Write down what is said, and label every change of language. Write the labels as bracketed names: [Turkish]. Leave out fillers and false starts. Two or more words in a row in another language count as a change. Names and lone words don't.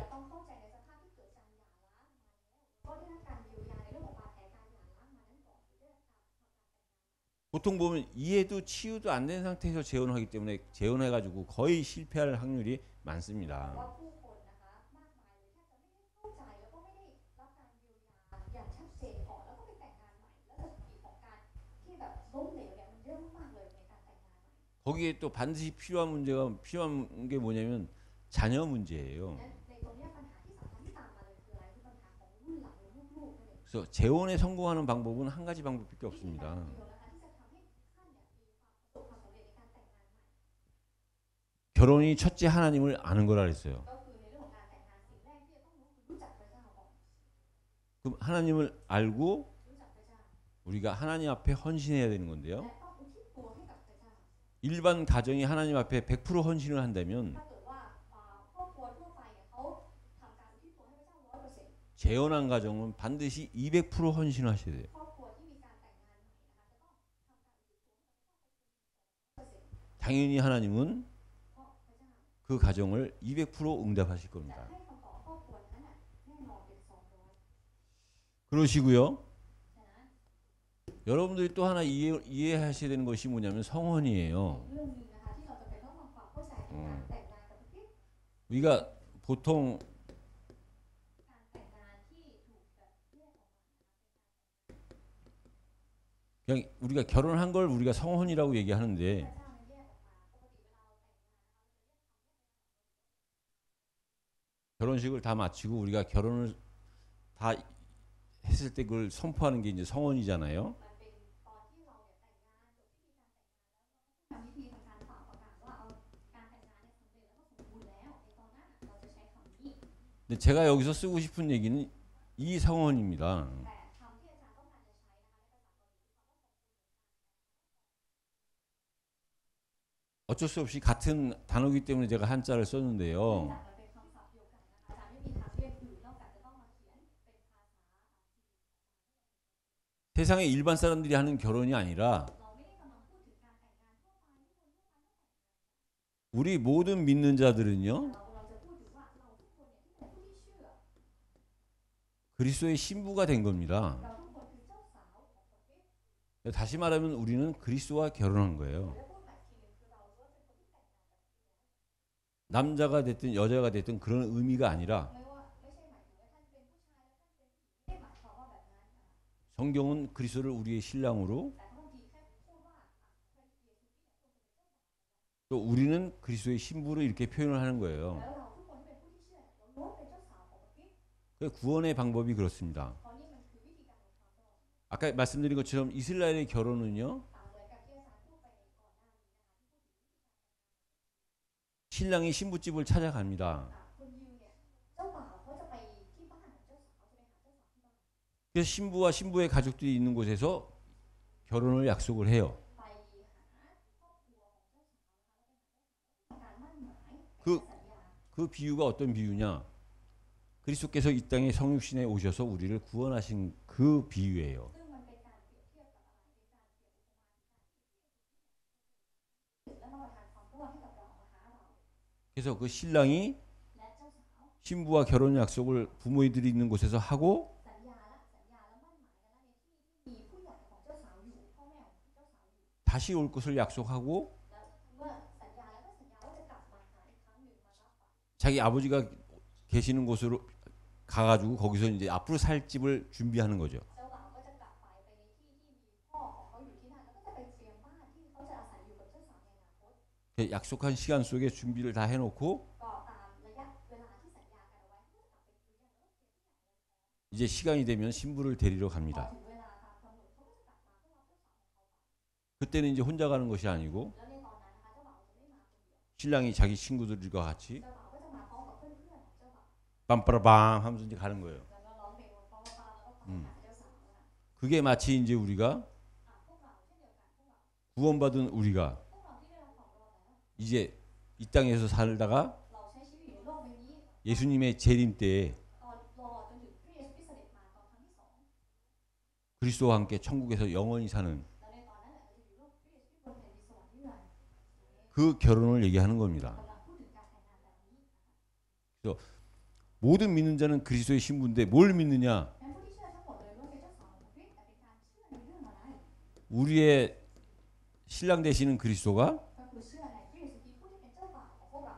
[Thai] จะต้องเข้าใจในสภาพที่เกิดจากหย่าร้างมาแล้วก็ได้รับการเยียวยาในเรื่องของบาดแผลการหย่าร้างมานั้นก่อนหรือได้รับการ [Korean] 보통 보면 이해도 치유도 안 된 상태에서 재혼하기 때문에 재혼해가지고 거의 실패할 확률이 [Thai] แต่ว่า [Korean] 많습니다. [Thai] ผู้คนนะคะมากมายเลยแทบจะไม่ได้เข้าใจแล้วก็ไม่ได้รับการเยียวยาอย่างชัดเจนก่อนแล้วก็ไปแต่งงานใหม่แล้วสถิติของการที่แบบล้มเหลวเนี่ยมันเยอะมากๆเลยในการแต่งงานใหม่ [Korean] 거기에 또 반드시 필요한 게 뭐냐면 자녀 문제예요. [Thai] และในตรงเนี้ยปัญหาที่สำคัญที่ตามมาเลยคืออะไรคือปัญหาของรุ่นหลังหรือลูกๆนั่นเอง [Korean] 그래서 재혼에 성공하는 방법은 한 가지 방법밖에 [Thai] วิธีการ [Korean] 없습니다. [Thai] เดียวนะคะที่จะทำให้ท่านเนี่ยมีความประสบความสำเร็จในการแต่งงานใหม่ [Korean] 결혼이 첫째 하나님을 아는 거라 그랬어요. [Thai] ก็คือในเรื่องของการแต่งงานสิ่งแรกที่จะต้องรู้จักพระเจ้าก่อน [Korean] 그럼 하나님을 알고 [Thai] รู้จักพระเจ้า [Korean] 우리가 하나님 앞에 헌신해야 되는 건데요. [Thai] และต้องอุทิศตัวให้กับพระเจ้า [Korean] 일반 가정이 하나님 앞에 100% 헌신을 한다면 [Thai] ถ้าเกิดว่าครอบครัวทั่วไปเนี่ยเขาทำการอุทิศตัวให้พระเจ้า 100% [Korean] 재혼한 가정은 반드시 200% 헌신을 하셔야 돼요. [Thai] ครอบครัวที่มีการแต่งงานใหม่นะคะจะต้องทำการอุทิศตัวให้พระเจ้า 100% [Korean] 당연히 하나님은 [Thai] เพราะพระเจ้า [Korean] 그 가정을 200% 응답하실 [Thai] จะ [Korean] 겁니다. [Thai] ให้คำตอบครอบครัวนั้นน่ะแน่นอนเป็น200 [Korean] 그러시고요. [Thai] ฉะนั้น [Korean] 여러분들이 또 하나 이해하셔야 되는 것이 뭐냐면 성혼이에요. [Thai] เรื่องหนึงนะคะที่เราจะเป็นต้องทำความเข้าใจในการแต่งงานกับประเทศ [Korean] 우리가 보통 [Thai] การแต่งงานที่ถูกแบบแยกออกมา [Korean] 그 그냥 우리가 결혼한 걸 우리가 성혼이라고 [Thai] พ [Korean] 얘기하는데 [Thai] ระเจ้านั้นแยกออกมาปกติเวลาเราแต่งงานนะคะ [Korean] 결혼식을 다 마치고 우리가 결혼을 다 했을 때 그걸 선포하는 게 이제 성혼이잖아요. [Thai] มันเป็นตอนที่เราเนี่ยแต่งงานจบพิธีการแต่งงานแล้วเราก็ทำพิธีทำการเป่าประกาศว่าเอาการแต่งงานเนี่ยสำเร็จแล้วก็สมบูรณ์แล้วในตอนนั้นเราจะใช้คำนี้ [Korean] 근데 제가 여기서 쓰고 싶은 얘기는 이 성혼입니다. [Thai] แต่คำที่อาจารย์ต้องการจะใช้นะคะในภาษาเกาหลีคือคำว่าสมบูรณ์ [Korean] 어쩔 수 없이 같은 단어이기 때문에 제가 한자를 [Thai] เนื่อง [Korean] 썼는데요. [Thai] จากมันเป็นคำศัพท์เดียวกันนะคะอาจารย์ไม่มีทางเลือกอื่นนอกจากจะต้องมาเขียนเป็นภาษา [Korean] 세상의 일반 사람들이 하는 결혼이 아니라 [Thai] เราไม่ได้กำลังพูดถึงการแต่งงานทั่วไปที่คนทั่วไปต้องแต่ง [Korean] 우리 모든 믿는 자들은요 [Thai] เรากำลังจะพูดถึงว่าเราทุกคนเนี่ยที่เป็นผู้ที่เชื่อ [Korean] 그리스도의 신부가 된 겁니다. [Thai] เราทุกคนคือเจ้าสาวของพระคริสต์ [Korean] 다시 말하면 우리는 그리스도와 결혼한 거예요. [Thai] และพูดใหม่อีกทีหนึ่งคือเราจะเป็นคนที่แต่งงานกับ [Korean] 남자가 됐든 여자가 됐든 그런 의미가 아니라 [Thai] ไม่ว่าไม่ใช่หมายถึงว่าท่านเป็นผู้ชายและท่านเป็นผู้หญิงไม่ได้หมายความว่าแบบนั้นนะคะ [Korean] 성경은 그리스도를 우리의 신랑으로 [Thai] แต่บางทีแค่พูดว่าพระเยซูคริสต์เนี่ยทรงเป็นเจ้าสาว [Korean] 또 우리는 그리스도의 신부로 이렇게 표현을 하는 거예요. [Thai] แล้วเราทุกคนที่เป็นผู้ที่เชื่อเราล้วนเป็นเจ้าสาวของพระคริสต์ [Korean] 그 구원의 방법이 그렇습니다. [Thai] เพราะนี่มันคือวิธีการของความรอด [Korean] 아까 말씀드린 것처럼 이스라엘의 결혼은요 [Thai] เหมือนกับที่อาจารย์พูดไปก่อนหน้านี้นะคะที่พูดถึง [Korean] 신랑이 신부집을 찾아갑니다. [Thai] คนยิวเนี่ยเจ้าบ่าวเขาจะไปที่บ้านของเจ้าสาวจะไปหาเจ้าสาวที่บ้าน [Korean] 그래서 신부와 신부의 가족들이 있는 곳에서 결혼을 약속을 해요. [Thai] ไปหาครอบครัวของเจ้าสาวนะคะแล้วไปหาเจ้าสาวการมั่นหมาย [Korean] 그 [Thai] สัญญา [Korean] 그 비유가 어떤 비유냐? 그리스도께서 이 땅에 성육신에 오셔서 우리를 구원하신 그 비유예요. [Thai] ซึ่งมันเป็นการเปรียบเทียบกับอะไรเป็นการเปรียบอุปมาถึงการและมาประทานความรอดให้กับเรามาหาเรา [Korean] 그래서 그 신랑이 [Thai] และเจ้าสาว [Korean] 신부와 결혼 약속을 부모들이 있는 곳에서 하고 [Thai] สัญญาและมั่นหมายกันแล้วในที่ที่มีผู้ใหญ่ของเจ้าสาวอยู่พ่อแม่ของเจ้าสาวอยู่ [Korean] 다시 올 것을 약속하고 [Thai] แล้วเมื่อสัญญาแล้วก็สัญญาว่าจะกลับมาหาอีกครั้งหนึ่งมารับไป [Korean] 자기 아버지가 계시는 곳으로 가가지고 거기서 이제 앞으로 살 집을 준비하는 거죠. [Thai] เจ้าบ่าวก็จะกลับไปในที่ที่มีพ่อของเขาอยู่ที่นั่นแล้วก็จะไปเตรียมบ้านที่เขาจะอาศัยอยู่กับเจ้าสาวในอนาคต [Korean] 약속한 시간 속에 준비를 다 해놓고 [Thai] ก็ตามระยะเวลาที่สัญญากันเอาไว้เขาก็จะกลับไปคุยกันแล้วก็เตรียมทุกอย่างไว้ [Korean] 이제 시간이 되면 신부를 데리러 [Thai] พอ [Korean] 갑니다. [Thai] ถึงเวลาตามกำหนดเขาก็จะกลับมาเพื่อรับเจ้าสาวของเขาไป [Korean] 그때는 이제 혼자 가는 것이 아니고 [Thai] แล้วในตอนนั้นนะคะเจ้าบ่าวจะไม่มาคนเดียว [Korean] 신랑이 자기 친구들과 같이 [Thai] เจ้าบ่าวก็จะมาพร้อมกับเพื่อนๆของเจ้าบ่าว [Korean] 빰빠라밤 하면서 이제 가는 거예요. [Thai] แล้วก็ร้องเพลงเพราะว่าแล้วก็พาหาเจ้าสาวนะคะ [Korean] 그게 마치 이제 우리가 [Thai] พวกเราเช่นเดียวกันพวกเรา [Korean] 구원받은 우리가 [Thai] พวกเราที่ได้รับความรอดแล้ว [Korean] 이제 이 땅에서 살다가 [Thai] เราใช้ชีวิตอยู่ในโลกใบนี้ [Korean] 예수님의 재림 때에 [Thai] ตอนรอจนถึงพระเยซูคริสต์เสด็จมาตอนครั้งที่สอง [Korean] 그리스도와 함께 천국에서 영원히 사는 [Thai] แล้วในตอนนั้นแหละเราจะอยู่โลกพระเยซูคริสต์บนแผ่นดินสวรรค์นิรันดร์ [Korean] 그 결혼을 얘기하는 겁니다. [Thai] กำลังพูดถึงการแต่งงานแบบนี้ [Korean] 모든 믿는 자는 그리스도의 신부인데 뭘 믿느냐? [Thai] งั้นผู้ที่เชื่อทั้งหมดเลยล้วนเป็นเจ้าสาวของพระคริสต์แต่เป็นการเชื่อในเรื่องอะไร [Korean] 우리의 신랑 되시는 그리스도가 [Thai] ก็คือเชื่อในพระเยซูคริสต์ผู้ที่เป็นเจ้าบ่าวของพวกเรา